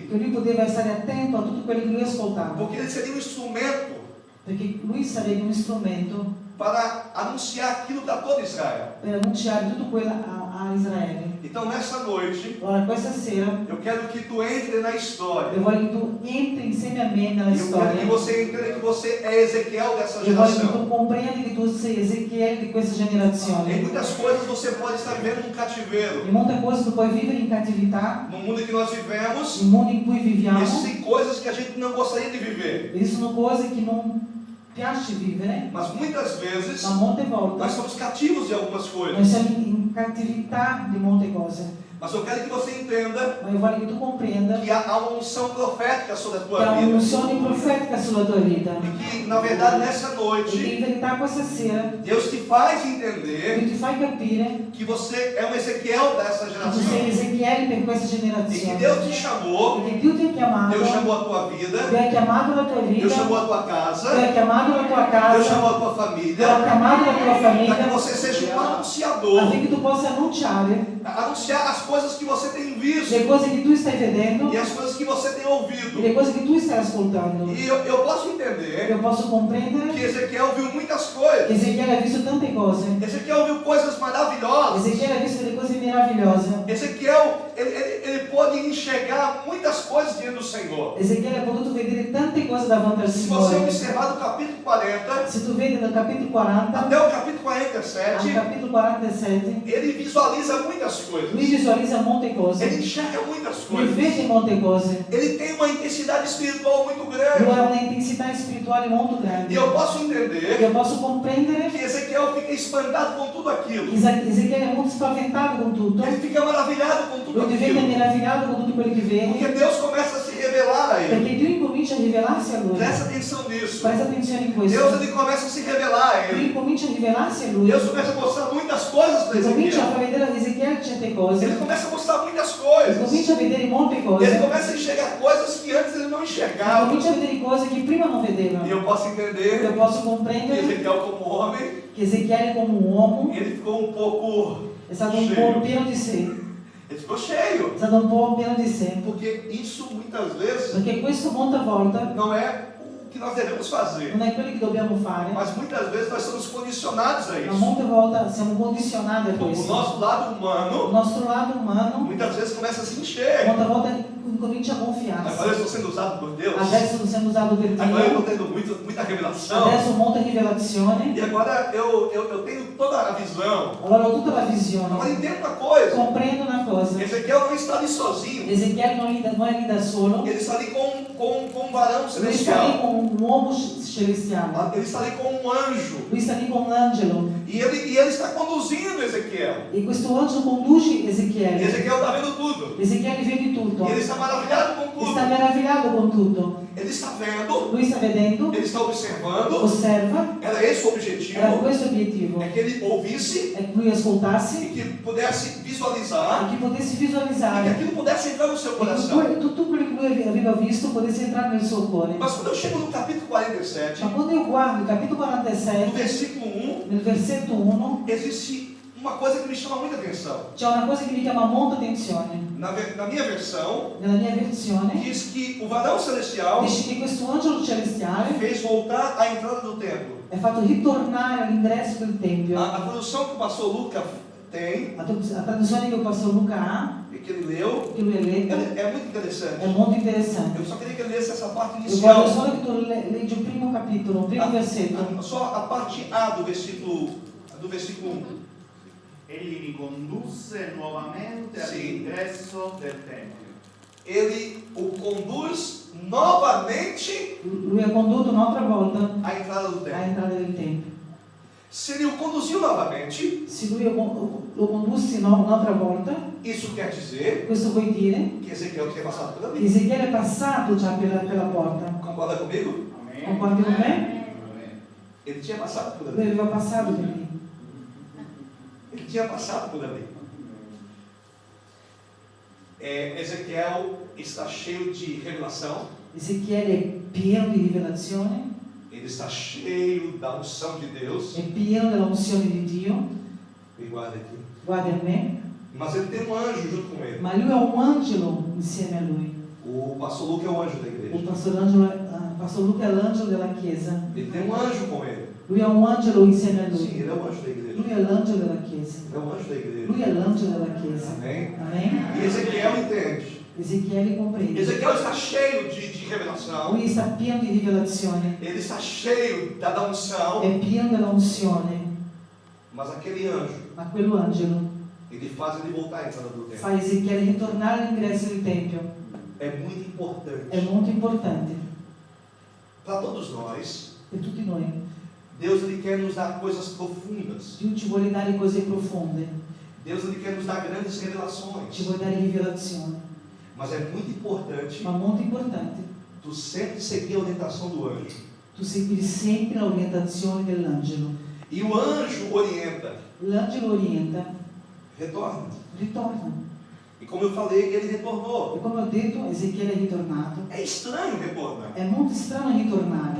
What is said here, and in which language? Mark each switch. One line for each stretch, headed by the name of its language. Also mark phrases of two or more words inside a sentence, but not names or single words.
Italian: che lui poteva stare attento a tutto quello che lui ascoltava,
Portuguese: porque ele seria um instrumento
Italian: perché lui sarebbe un strumento
Portuguese: para anunciar aquilo para toda Israel.
Italian: per annunciare tutto quello a Israele.
Portuguese: Então nessa noite
Italian: Allora questa sera
Portuguese: eu quero que tu entre na história.
Italian: io voglio che tu entri insieme a me nella
Portuguese: Eu quero
Italian: storia.
Portuguese: que você entenda que você é Ezequiel dessa
Italian: Io voglio che tu
Portuguese: geração.
Italian: comprendi che tu sei Ezechiele di questa
Portuguese: Em
Italian: generazione.
Portuguese: muitas coisas você pode estar vivendo num cativeiro.
Italian: In molte cose tu puoi vivere in cattività,
Portuguese: No mundo em que nós vivemos,
Italian: nel mondo in cui viviamo.
Portuguese: existem coisas que a gente não gostaria de viver.
Italian: Esistono cose che non piace vivere,
Portuguese: Mas muitas vezes
Italian: ma molte
Portuguese: nós
Italian: volte
Portuguese: somos cativos de algumas
Italian: noi
Portuguese: coisas.
Italian: siamo in cattività di molte cose.
Portuguese: Mas eu quero que você entenda
Italian: Ma io voglio che tu comprenda
Portuguese: que há uma unção profética sobre a
Italian: che
Portuguese: tua
Italian: ha
Portuguese: vida.
Italian: un'unzione profetica sulla tua vita.
Portuguese: E que, na verdade, nessa
Italian: E che
Portuguese: noite,
Italian: in verità questa sera
Portuguese: Deus te faz
Italian: Dio
Portuguese: entender
Italian: ti fai capire
Portuguese: que você é um Ezequiel dessa
Italian: che tu sei
Portuguese: geração.
Italian: Ezechiele per questa
Portuguese: E que
Italian: generazione.
Portuguese: Deus te chamou,
Italian: Perché Dio ti ha chiamato,
Portuguese: Deus chamou a tua vida,
Italian: Dio ha chiamato la tua
Portuguese: Deus
Italian: vita,
Portuguese: chamou a tua
Italian: Dio
Portuguese: casa,
Italian: ha chiamato la tua
Portuguese: Deus
Italian: casa,
Portuguese: chamou a tua
Italian: Dio ha
Portuguese: família,
Italian: chiamato la tua
Portuguese: para que
Italian: famiglia,
Portuguese: você seja um anunciador,
Italian: affinché tu possa
Portuguese: anunciar as coisas que você tem visto
Italian: le cose che tu stai vedendo
Portuguese: e as coisas que você tem
Italian: e
Portuguese: ouvido.
Italian: le cose che tu stai ascoltando.
Portuguese: E eu posso entender
Italian: Io posso
Portuguese: que
Italian: comprendere
Portuguese: Ezequiel viu muitas
Italian: che
Portuguese: coisas.
Italian: Ezechiele ha visto tante cose.
Portuguese: Ezequiel viu coisas maravilhosas.
Italian: Ezechiele ha visto delle cose meravigliose.
Portuguese: Ezequiel, ele pôde enxergar muitas coisas diante do Senhor.
Italian: Ezechiele ha potuto vedere tante cose davanti al
Portuguese: Se você
Italian: Signore.
Portuguese: observar do capítulo 40
Italian: Se tu vedi dal capitolo 40
Portuguese: até o capítulo
Italian: al
Portuguese: 47,
Italian: capitolo 47,
Portuguese: ele visualiza muitas coisas.
Italian: lui visualizza molte cose.
Portuguese: Ele enxerga muitas
Italian: Lui
Portuguese: coisas.
Italian: vede molte cose.
Portuguese: Ele tem uma intensidade espiritual muito
Italian: Lui
Portuguese: grande.
Italian: ha un'intensità spirituale molto
Portuguese: E
Italian: grande.
Portuguese: eu posso entender
Italian: Io posso comprendere
Portuguese: que Ezequiel fica espantado com tudo aquilo.
Italian: che Ezechiele è molto spaventato con tutto.
Portuguese: Ele fica maravilhado com tudo
Italian: Lui diventa
Portuguese: aquilo.
Italian: meravigliato con tutto quello che
Portuguese: Porque
Italian: vede.
Portuguese: Deus começa a se revelar a ele.
Italian: Perché Dio incomincia a rivelarsi a lui.
Portuguese: Presta atenção nisso.
Italian: Presta attenzione in
Portuguese: Deus
Italian: questo.
Portuguese: ele começa a se revelar a
Italian: Lui
Portuguese: ele.
Italian: incomincia a rivelarsi a lui.
Portuguese: Deus começa a mostrar muitas coisas para
Italian: Comincia a
Portuguese: Ezequiel.
Italian: far vedere a Ezechiele certe cose.
Portuguese: Ele começa a mostrar muitas coisas.
Italian: Comincia a vedere molte cose.
Portuguese: Ele começa a enxergar coisas que antes ele não enxergava.
Italian: Comincia a vedere cose che prima non vedeva.
Portuguese: E eu posso
Italian: Io
Portuguese: entender
Italian: posso
Portuguese: que
Italian: comprendere
Portuguese: Ezequiel, como homem,
Italian: che Ezechiele come un uomo
Portuguese: ele ficou um pouco
Italian: è stato un po'
Portuguese: cheio.
Italian: pieno di sé.
Portuguese: Ele ficou cheio.
Italian: È stato un po' pieno di sé.
Portuguese: Porque isso muitas vezes
Italian: Perché questo molte volte
Portuguese: não é o que nós devemos fazer.
Italian: non è quello che dobbiamo fare,
Portuguese: Mas muitas vezes nós somos condicionados a
Italian: ma
Portuguese: isso.
Italian: molte volte siamo condizionati a
Portuguese: O
Italian: questo.
Portuguese: nosso lado
Italian: Il
Portuguese: humano
Italian: nostro lato umano
Portuguese: muitas vezes começa a se encher.
Italian: molte volte incomincia a
Portuguese: Agora eu
Italian: gonfiarsi.
Portuguese: estou sendo usado por Deus.
Italian: Adesso siamo usati per
Portuguese: Agora eu estou
Italian: Dio,
Portuguese: tendo muita revelação.
Italian: adesso molte rivelazioni,
Portuguese: E agora eu tenho toda a visão.
Italian: allora ho tutta la
Portuguese: Agora
Italian: visione,
Portuguese: entenda uma coisa.
Italian: comprendo una cosa.
Portuguese: Ezequiel não está ali sozinho.
Italian: Ezechiele non è lì da solo,
Portuguese: Ele está ali com um varão
Italian: lui sta lì
Portuguese: celestial.
Italian: con un uomo celestiale,
Portuguese: Ele está ali com um anjo.
Italian: lui sta lì con un angelo
Portuguese: E ele está conduzindo Ezequiel.
Italian: e questo angelo conduce
Portuguese: E
Italian: Ezechiele.
Portuguese: Ezequiel está vendo tudo.
Italian: Ezechiele vede tutto,
Portuguese: E ele está maravilhado com tudo.
Italian: sta meravigliato con tutto,
Portuguese: Ele está vendo.
Italian: lui sta vedendo,
Portuguese: Ele está observando.
Italian: osserva,
Portuguese: Era esse o
Italian: era
Portuguese: objetivo.
Italian: questo l'obiettivo,
Portuguese: É que ele ouvisse
Italian: è che lui
Portuguese: e
Italian: ascoltasse
Portuguese: que pudesse
Italian: e
Portuguese: visualizar
Italian: che potesse
Portuguese: e que
Italian: visualizzare
Portuguese: aquilo pudesse entrar no seu
Italian: e
Portuguese: coração.
Italian: tutto quello che lui aveva visto potesse entrare nel suo cuore.
Portuguese: Mas quando eu chego no capítulo 47,
Italian: Ma quando io guardo il capitolo
Portuguese: no
Italian: 47,
Portuguese: versículo 1,
Italian: nel versetto 1,
Portuguese: existe uma coisa que me chama muita atenção.
Italian: c'è una cosa che mi chiama molta attenzione.
Portuguese: Na minha versão,
Italian: Nella mia versione
Portuguese: diz que o varão celestial
Italian: dice che questo angelo celestiale
Portuguese: fez voltar a entrada do templo.
Italian: è fatto ritornare all'ingresso del Tempio.
Portuguese: A tradução que o pastor Lucas tem,
Italian: La traduzione che il pastor Luca ha,
Portuguese: e que ele leu,
Italian: che lui ha letto,
Portuguese: é muito
Italian: è
Portuguese: interessante.
Italian: molto interessante.
Portuguese: Eu só queria que ele lesse essa parte
Italian: Io
Portuguese: inicial.
Italian: voglio solo che tu leggi il primo capitolo, il primo versetto.
Portuguese: Só a parte A do versículo 1.
Italian: Egli li condusse nuovamente Sì. all'ingresso del Tempio.
Portuguese: Ele o conduz novamente
Italian: Lui ha condotto un'altra volta
Portuguese: à entrada do templo.
Italian: all'entrata del Tempio.
Portuguese: Se ele o conduziu novamente,
Italian: Se lui lo condusse un'altra volta,
Portuguese: isso quer dizer
Italian: questo vuol dire
Portuguese: que Ezequiel tinha passado por
Italian: che
Portuguese: ali.
Italian: Ezechiele è passato già per la porta.
Portuguese: Concorda comigo?
Italian: Concordi con me?
Portuguese: Ele tinha passado por
Italian: Lui
Portuguese: ali.
Italian: aveva passato per lì.
Portuguese: Ele tinha passado por ali. Ezequiel está cheio de revelação.
Italian: Ezechiele è pieno di rivelazione,
Portuguese: Ele está cheio da unção de Deus.
Italian: è pieno della unzione di Dio,
Portuguese: E guarda aqui.
Italian: guardi a me,
Portuguese: Mas ele tem um anjo junto com ele.
Italian: ma lui ha un angelo insieme a lui.
Portuguese: O pastor Lucas é o anjo da
Italian: Il
Portuguese: igreja.
Italian: pastor Luca è l'angelo della chiesa.
Portuguese: Ele tem um anjo com ele.
Italian: Lui ha un angelo insieme a
Portuguese: Sim,
Italian: lui.
Portuguese: ele é o anjo da igreja.
Italian: Lui è l'angelo della chiesa.
Portuguese: Ele é o anjo da igreja.
Italian: Lui è l'angelo della chiesa.
Portuguese: Amém?
Italian: Amen?
Portuguese: E Ezequiel entende.
Italian: Ezechiele comprende.
Portuguese: Ezequiel está cheio de revelação.
Italian: Lui sta pieno di rivelazione,
Portuguese: Ele está cheio da unção.
Italian: è pieno della unzione,
Portuguese: Mas aquele anjo,
Italian: ma quell'angelo
Portuguese: ele faz ele voltar à entrada do templo.
Italian: fa Ezechiele ritornare all'ingresso del Tempio.
Portuguese: É muito importante.
Italian: È molto importante
Portuguese: Para todos nós,
Italian: per tutti noi.
Portuguese: Deus ele quer nos dar coisas profundas.
Italian: Dio ci vuole dare cose profonde,
Portuguese: Deus ele quer nos dar grandes
Italian: ci
Portuguese: revelações.
Italian: vuole dare rivelazione,
Portuguese: Mas é muito importante
Italian: ma molto importante
Portuguese: tu sempre seguir a orientação do anjo.
Italian: tu segui sempre l'orientazione dell'angelo.
Portuguese: E o anjo orienta,
Italian: L'angelo orienta,
Portuguese: retorna.
Italian: ritorna.
Portuguese: E como eu falei, ele
Italian: E
Portuguese: retornou.
Italian: come ho detto, Ezechiele è ritornato.
Portuguese: É estranho retornar.
Italian: È molto strano ritornare.